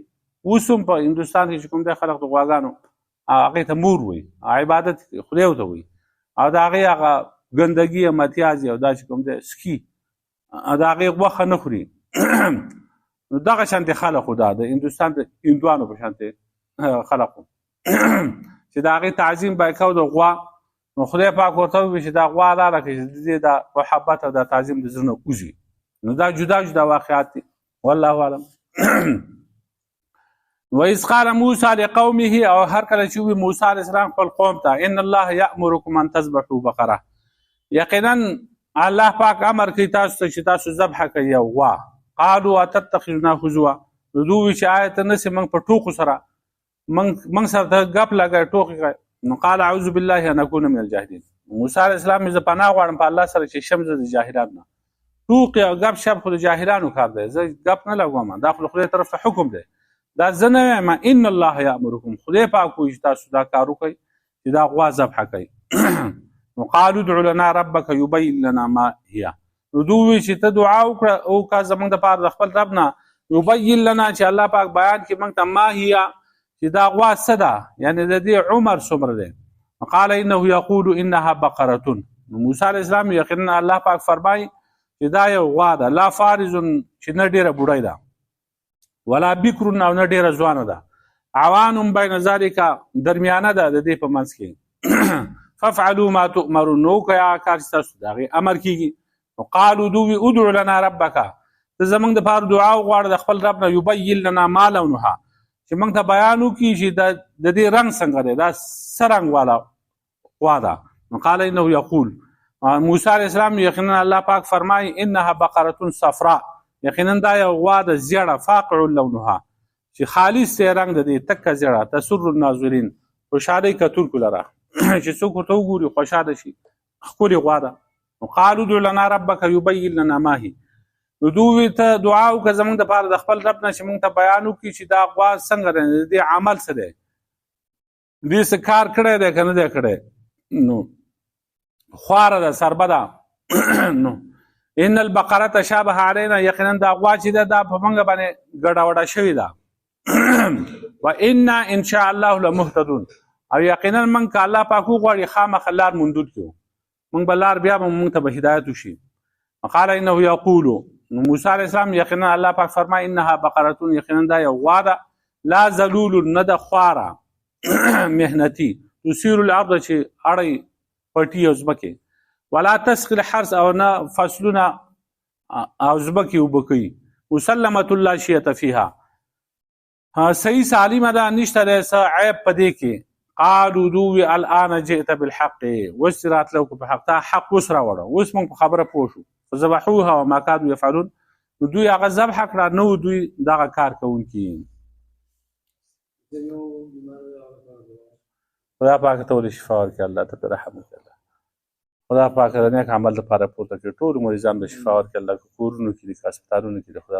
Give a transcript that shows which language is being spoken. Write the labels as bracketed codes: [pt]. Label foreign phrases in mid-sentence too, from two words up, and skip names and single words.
[ps] اوس هم په هندوستان کې چې کوم دی خلک د غواګانو هغې ته مور وایي عبادت خدای ورته وایي او د هغې هغه ګندګي متیازي او دا چې کوم دی سکي د هغې غوښه نه خوري نو دغه شانتې خلق دا د هندوستان د هندوانو په شانتې خلق چې د هغې تعظیم به یې کوو د غوا نو خدای پاک ورته ووایي چې دا غوا حلاله کړي چې د دې د محبت او د تعظیم د زړه نه وځي نو دا جدا جدا واقعات دي [ar] والله اعلم وإذ قال موسی لقومه [ps] او هر کله چې ووایي موسی [ar] علیه السلام [ps] خپل قوم ته [ar] ان الله یأمرکم ان تذبحوا بقره [ps] یقینا الله پاک امر کوي تاسو ته چې تاسو ذبحه کوئ یو غوا [ar] قالوا اتتخذنا هزوا [ps] نو دوی وایي چې آیا ته نسې موږ په ټوکو سره موږ سره ته ګپ لګوې ټوکې کوې نو [ar] قال اعوذ بالله ان اكون من الجاهلین [ps] موسی [ar] علیه السلام [ps] زه پناه غواړم په الله سره چې شم زه د جاهلانو نه ټوکې او ګپ شپ خو د جاهلانو کار دی زه ګپ نه لګوم دا خو د خدای طرف ته حکم دی دا زه نه وایم [ar] ان الله یامرکم [ps] خدای پاک وایي چې تاسو دا کار وکئ چې دا غوا ذبحه کوئ نو [ar] قالوا ادع لنا ربک یبین لنا ما هي [ps] نو دوی وایي چې ته دعا وکړه او که زموږ دپاره د خپل رب نه [ar] یبین لنا [ps] چې الله پاک بیان کړي موږ ته [ar] ما هي [ps] چې دا غوا څه ده یعنی د دې عمر څومره دی [ar] قال انه یقول انها بقره [ps] موسی [ar] علیه السلام [ps] یقینا الله پاک فرمایي چې دا یو غوا ده [ar] لا فارض [ps] چې نه ډېره بوډۍ ده [ar] ولا بکر [ps] او نه ډېره ځوانه ده [ar] عوان بین ذلک [ps] درمیانه ده د دې په منځ کې [ar] فافعلوا ما تؤمرون [ps] نو که کار چې تاسو د هغې امر کېږي قالوا دوی [ar] ادع لنا ربک [ps] ته زموږ دپاره دعا وغواړه د خپل رب نه [ar] یبین لنا ما لونها [ps] چې موږ ته بیان وکړي چې د دې رنګ څنګه دی دا څه رنګ والا غوا ده نو [ar] قال انه یقول [ps] موسی [ar] علیه السلام [ps] یقینا الله پاک فرمایي [ar] انها بقره صفراء [ps] یقینا دا یو غوا د زیړه [ar] فاقع لونها [ps] چې خالص دی رنګ د دې تکه زیړه [ar] تسر الناظرین [ps] خوشحالۍ کتونکو لره چې څوک ورته وګوري خوشحاله شي ښکلې غوا ده نو [ar] قالوا ادع لنا ربک یبین لنا ما هي [ps] نو دوی ته دعا وکړه زموږ دپاره د خپل رب نه چې موږ ته بیان وکړي چې دا غوا څنګه دی د دې عمل څه دی دې څه کار کړی دی که نه دی کړی نو خواره ده سربه ده نو [ar] ان البقره تشابه علینا [ps] یقینا دا غوا چې ده دا په موږ باندې ګډه وډه شوې ده [ar] و انا ان شاء الله لمهتدون [ps] او یقینا موږ که الله پاک وغواړي خامخا لار موندونکي یو موږ به لار بیا به موږ ته به هدایت وشي [ar] قال انه یقول [ps] نو موسی [ar] علیه السلام [ps] یقینا الله پاک فرمایي [ar] انها بقره [ps] یقینا دا یو غوا ده [ar] لا ذلول [ps] نه ده خواره محنتي [ar] تثیر الارض [ps] چې اړی پټي او ځمکې [ar] ولا تسقي الحرث [ps] او نه فصلونه او ځمکې اوبه کوي [ar] مسلمة لا شیة [ps] فیها صحیح سالمه ده نشته دی څه عیب په دې کې قالوا دوی [ar] الان جئت بالحق [ps] اوس راتلو په حق تا حق اوس راوړه اوس موږ په خبره پوه شو [ar] فذبحوها وما كانوا يفعلون [ps] نو دوی هغه ذبح کړه نو دوی دغه کار کوونکي خدا پاک ته ولې شفا ورکړي الله ته پرې رحم وکړي خدا پاک د نیک عمل لپاره پورته کړي ټول مریضان له شفا ورکړي الله کورونو کې دي هسپتالونو کې خدا